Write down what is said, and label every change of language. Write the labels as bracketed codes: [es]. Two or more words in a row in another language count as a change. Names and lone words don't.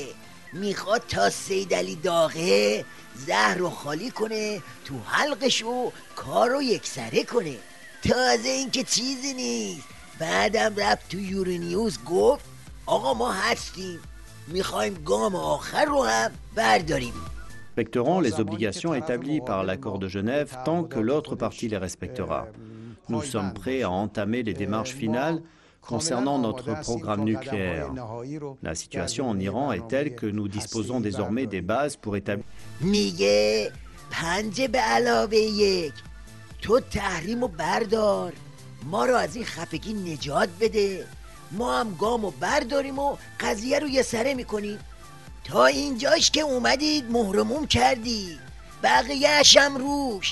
[fa] میخواد تا سیدعلی داغه زهر رو خالی کنه تو حلقش و کار رو یکسره کنه. تازه این که چیزی نیست، بعدم رفت تو یورونیوز گفت آقا ما هستیم، میخوایم گام آخر رو هم برداریم. [fr] Respecteront les obligations établies par l'accord de Genève tant que l'autre partie les respectera. Nous sommes prêts à entamer les démarches finales concernant notre programme nucléaire. La situation en Iran est telle que nous disposons désormais des bases pour établir... [fa] میگه 5 به علاوه 1 تو تحریمو بردار، ما رو از این خفگی نجات بده، ما هم گامو برداریم و قضیه رو یه سره میکنیم. تا اینجاش که اومدید مهرموم کردی، بقیه‌اش هم روش.